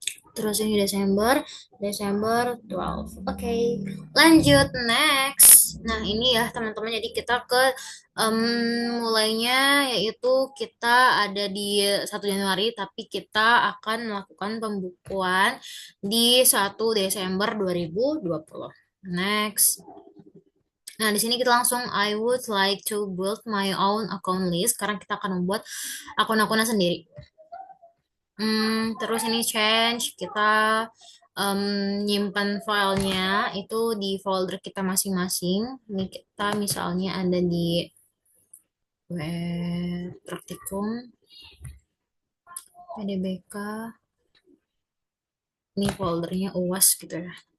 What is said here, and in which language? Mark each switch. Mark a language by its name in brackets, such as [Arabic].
[Indonesian] Terus ini Desember, Desember 12. Oke, lanjut next. Nah, ini ya teman-teman. Jadi kita ke mulainya yaitu kita ada di 1 Januari, tapi kita akan melakukan pembukuan di 1 Desember 2020. [English] Next. [Indonesian] Nah, di sini kita langsung [English] I would like to build my own account list. [Indonesian] Sekarang kita akan membuat akun-akunnya sendiri. Terus ini change, kita nyimpan filenya itu di folder kita masing-masing. Ini kita misalnya ada di web praktikum, PDBK, ini foldernya UAS gitu ya.